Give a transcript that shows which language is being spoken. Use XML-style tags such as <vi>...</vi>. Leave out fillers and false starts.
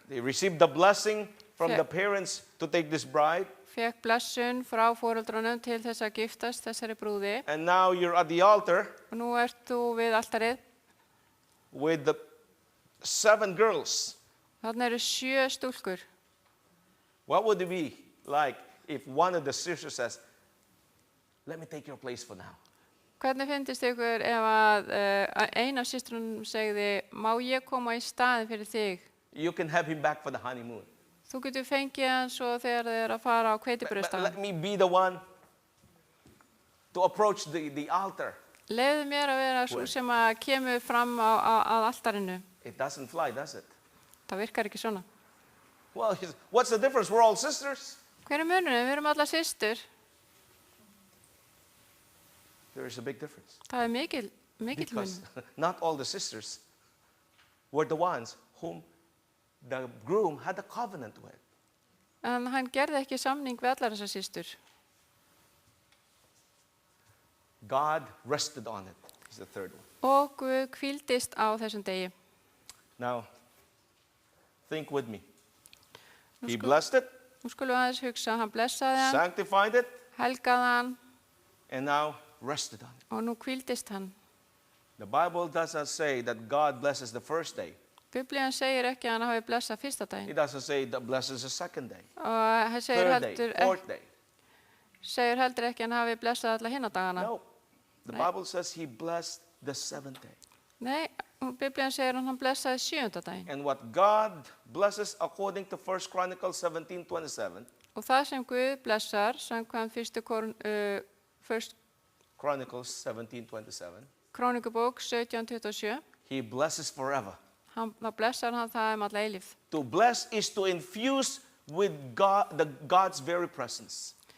<en>They received the blessing from Yeah. the parents to take this bride,</en> <is>Fekk blessun frá foreldrunum til þess að giftast þessari brúði.</is> <en>and now you're at the altar</en> <is>Og nú ert þú við altarið.</is> <en>with the 7 girls.</en> <is>Þarna eru 7 stúlkur.</is> <en>What would it be like if one of the sisters says, "Let me take your place for now"?</en> <is>Hvernig finnst ykkur ef að ein af systrunum segði, má ég koma í staðin fyrir þig?</is> <en>You can have him back for the honeymoon.</en> <is>Þú getur fengið hann svo þegar þið eru að fara á</is> <en>But</en> <is>hveitibrauðsdagann.</is> <en>let me be the one to approach the altar.</en> <is>Leyfðu mér að vera svo sem að kemur fram að altarinu.</is> <en>It doesn't fly, does it?</en> <is>Það virkar ekki svona.</is> <en>Well, what's the difference? We're all sisters.</en> <is>Hver er munurinn? Við erum alla systur.</is> <en>There is a big difference.</en> <is>Það er mikill</is> <en>Because</en> <is>munur.</is> <en>not all the sisters were the ones whom the groom had a covenant with.</en> <is>En hann gerði ekki samning við allar þessar systur.</is> <en>God rested on it, is the third one.</en> <is>Og Guð hvíldist á þessum degi.</is> <en>Now, think with me.</en> <is>Nú</is> <en>He</en> <is>skul-</is> <en>blessed it,</en> <is>Nú skulum við aðeins hugsa, hann blessaði hann,</is> <en>sanctified it,</en> <is>helgaði hann</is> <en>and now rested on it.</en> <is>og nú hvíldist hann.</is> <en>The Bible doesn't say that God blesses the first day.</en> <is>Biblían segir ekki að hann hafi blessað fyrsta daginn.</is> <en>It doesn't say that blesses the second day,</en> <is>Og hann segir</is> <en>third day,</en> <is>heldur,</is> <en>fourth day.</en> <is>segir heldur ekki að hann hafi blessað alla hinna dagana.</is> <en>No. The Bible says he blessed the 7th day.</en> <is>Nei, Biblían segir að hann blessaði 7. daginn.</is> <en>And what God blesses according to 1 Chronicles 17:27,</en> <is>Og það sem Guð blessar, samkvæmt fyrst</is> <en>Chronicles 17:27,</en> <is>Krónikubók 17:27,</is> <en>he blesses forever.</en> <is>þá blessar hann það alla eilífð.</is> <en>To bless is to infuse with God, God's very presence.</en>